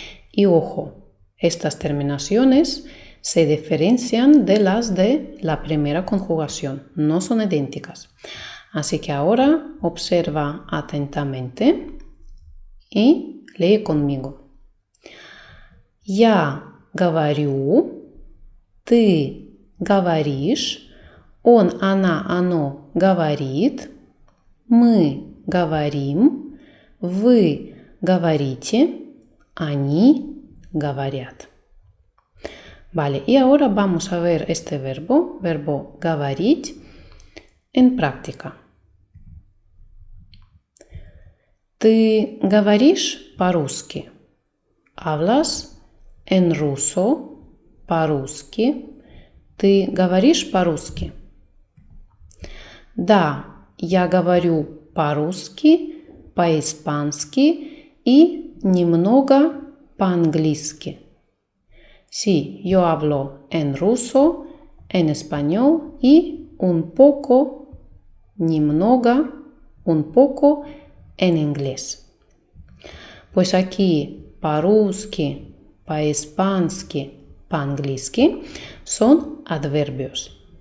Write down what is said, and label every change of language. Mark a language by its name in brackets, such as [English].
[Spanish] Y ojo, estas terminaciones se diferencian de las de la primera conjugación, no son idénticas. Así que ahora observa atentamente y lee conmigo. [Russian] Я говорю, ты говоришь, он, она, оно говорит, мы говорим, вы говорите, они говорят. [Spanish] Vale, y ahora vamos a ver este verbo говорить, en práctica. [Russian] Ты говоришь по-русски. [Spanish] Hablas en ruso, по-русски. [Russian] Ты говоришь по-русски? Да, я говорю по-русски, по-испански и немного по-английски. [Spanish] Sí, yo hablo en ruso, en español y un poco, немного, un poco en inglés. Pues aquí, по-русски, по-испански, по-английски son adverbios.